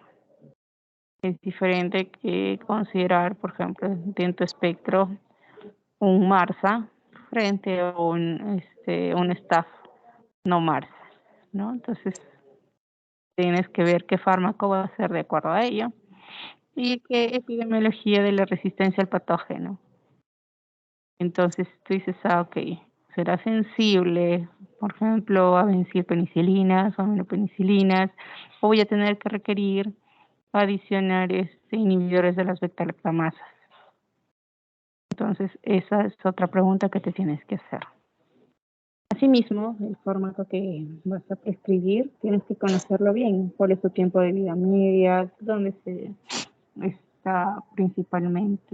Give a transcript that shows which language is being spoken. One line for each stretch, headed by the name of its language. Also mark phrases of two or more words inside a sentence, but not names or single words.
Spanish: Es diferente que considerar, por ejemplo, dentro espectro, un MRSA frente a un Staph no MRSA, ¿no? Entonces, tienes que ver qué fármaco va a ser de acuerdo a ello y qué epidemiología de la resistencia al patógeno. Entonces, tú dices, ok, será sensible, por ejemplo, a penicilinas o aminopenicilinas, o voy a tener que requerir adicionar inhibidores de las beta-lactamasas. Entonces, esa es otra pregunta que te tienes que hacer. Asimismo, el fármaco que vas a prescribir, tienes que conocerlo bien. ¿Cuál es su tiempo de vida media? ¿Dónde está principalmente?